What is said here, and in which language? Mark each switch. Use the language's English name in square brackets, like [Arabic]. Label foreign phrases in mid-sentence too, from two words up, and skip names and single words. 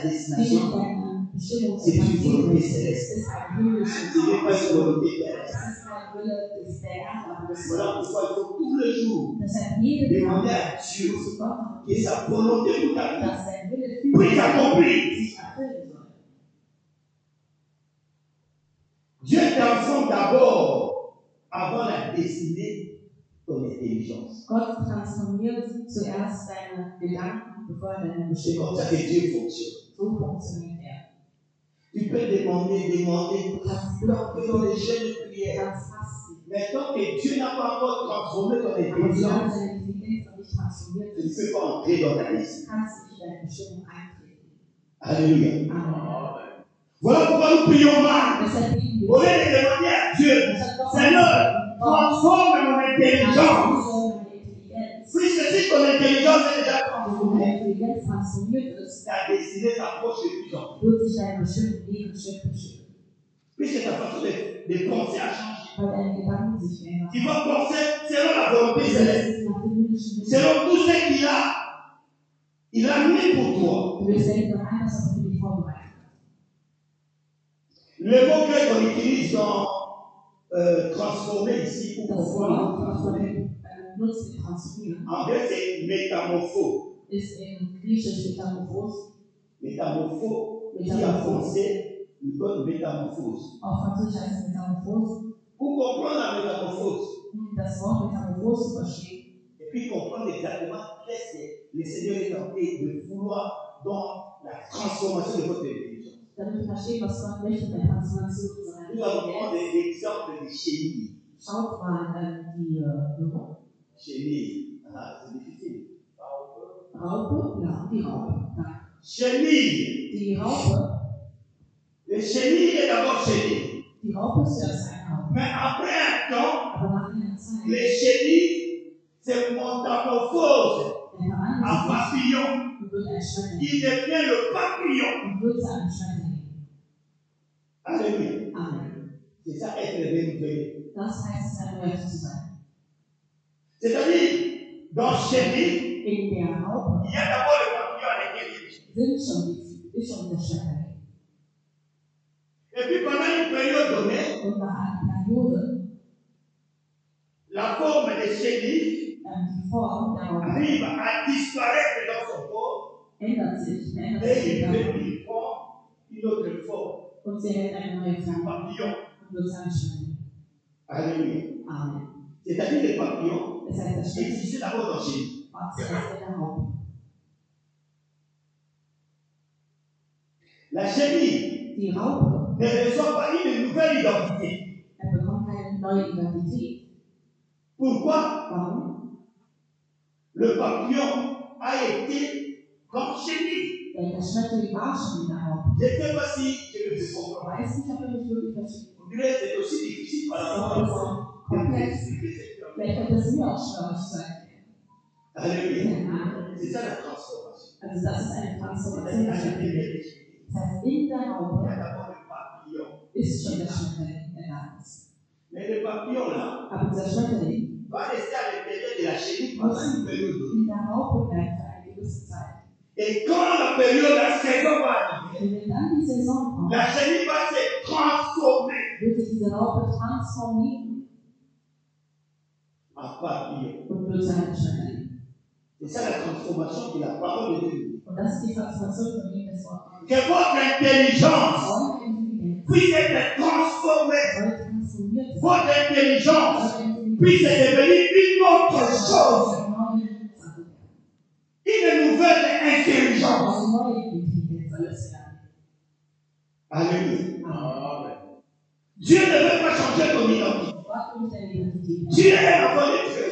[German] die [French] destination, [German] deine Bestimmung [French] c'est une volonté [German] ist [French] céleste. [German] ein himmlisches [French] Ce n'est pas une volonté [German] Das [French] terrestre. [German] ist kein Wille des der Erde, aber des [French] Voilà pourquoi il faut tous les jours [German] Deshalb jeden [French] demander [German] Tag [French] à Dieu [German] zu Gott, [French] que sa volonté pour ta vie [German] dass sein Wille [French] puisse s'accomplir. [German] sich erfüllen soll. [French] Dieu transforme d'abord, avant la destinée, ton intelligence. [German] Gott transformiert zuerst deine Gedanken, bevor er deine [French] C'est [German] Bestimmung [French] comme ça que Dieu fonctionne. [German] So funktioniert er. [French] Tu peux demander, [German] Du kannst [French] dans les jeunes de prière. [German] ganz fasten. [French] Mais tant que Dieu n'a pas encore transformé ton [German] Aber solange [French] intelligence, [German] deine Intelligenz noch nicht transformiert [French] tu ne [German] ist, [French] peux pas entrer dans ta destinée. [German] kannst du nicht in deine Bestimmung eintreten. [French] Alléluia. [German] Amen. [French] Voilà pourquoi nous prions mal. [German] Deshalb beten [French] Au [German] wir. [French] lieu de demander à Dieu, Seigneur, transforme mon intelligence. Puisque si ton intelligence est déjà transformée, [German] Deine Intelligenz transformiert ist, [French] ta destinée s'approche de plus en plus. [German] wird sich deine Bestimmung leben Schritt für Schritt. [French] Puisque ta façon de penser a changé. [German] Weil deine Gedanken sich verändern. [French] Tu vas penser selon la volonté céleste, [German] Nach dem himmlischen Willen. [French] selon tout ce qu'il a mis pour toi. [German] Du wirst denken nach allem, was er für dich vorbereitet hat. [French] Le mot grec qu'on utilise dans transformer ici, ou [German] Das Wort, was [French] transformer, [German] man nutzt, mit transformieren, [French] en grec c'est métamorphose. [German] ist in Griechisch Metamorphose. [French] Métamorphose, qui en français nous donne métamorphose. [German] Auf Französisch heißt es Metamorphose. [French] Pour comprendre la métamorphose, [German] Das Wort Metamorphose zu verstehen [French] et puis comprendre exactement qu'est-ce que le Seigneur est en train de vouloir dans la transformation de votre intelligence. [German] damit verstehen, was Gott möchte in der Transformation unserer [French] Nous allons prendre [German] Intelligenz. [French] des exemples de chenilles. [German] Schaut mal die [French] Chenilles, c'est difficile. [German] Raupe, ja, die Raupe. Ja. [French] Chenilles. [German] Die Raupe, [French] Le chenille est d'abord chenille. [German] die Raupe ist zuerst eine Raupe. [French] Mais après un temps, [German] Aber nach einer Zeit [French] les chenilles se métamorphosent en [German] verwandelt [French] papillon. [German] sich und wird ein Schmetterling. [French] Il devient le papillon. [German] Und wird zu einem Schmetterling. [French] Alléluia. [German] Amen. [French] C'est ça être renouvelé. [German] Das heißt es, erneuert zu sein. [French] C'est-à-dire, dans chenille, [German] In der Raupe [French] il y a d'abord le papillon à l'intérieur. [German] ist schon der Schmetterling. [French] Et puis pendant une période donnée, [German] Und nach einer Periode, [French] la forme des chenilles [German] die Form der Raupe [French] arrive à disparaître dans son corps [German] ändert sich [French] et [German] in [French] il prend une autre forme, [German] und sie hält eine neue [French] un [German] Form [French] papillon. [German] und wird zu einem Schmetterling. [French] Alléluia. [German] Amen. [French] C'est-à-dire les papillons [German] Das heißt, das Schmetterling [French] existaient d'abord dans chenille. [German] war zuerst in der Raupe. [French] La chenille [German] Die Raupe, [French] ne reçoit pas une nouvelle identité. [German] bekommt keine neue Identität. [French] Pourquoi? [German] Warum? [French] Le papillon a été comme chenille. [German] Denn das Schmetterling war schon in der Raupe. [French] Je ne sais pas si je me fais [German] Ich [French] comprendre. [German] weiß nicht, ob er mich wirklich versteht. [French] On dirait que c'est aussi difficile par rapport à moi de [German] Komplex. [French] expliquer cette chose. [German] Vielleicht wird es mir auch schwer, euch zu erklären. [French] Alléluia. C'est ça la transformation. [German] Also das ist eine [French] C'est-à-dire [German] Transformation. [French] à [German] Das [French] l'intérieur des chenilles, [German] heißt, in der [French] il y a [German] Raupe [French] d'abord le papillon. [German] ist schon der Schmetterling, der da ist. [French] Mais le papillon là [German] Aber dieser Schmetterling [French] va rester à l'intérieur de la chenille pendant une période donnée. [German] in der Raupe bleibt für eine gewisse Zeit. [French] Et quand la période, la saison va arriver, [German] Und wenn dann die Saison kommt, [French] la chenille va se transformer [German] wird sich diese Raupe transformieren [French] en papillon. [German] und wird zu einem Schmetterling. [French] C'est ça la transformation que la parole de Dieu dit. [German] Und das ist die Transformation, von dem das Wort kommt. [French] Que votre intelligence [German] Eure Intelligenz [French] puisse être transformée. [German] soll transformiert sein. [French] Votre intelligence puisse devenir une autre chose, une nouvelle intelligence. Alléluia. Dieu ne veut pas changer ton identité. Dieu est l'enfant de Dieu.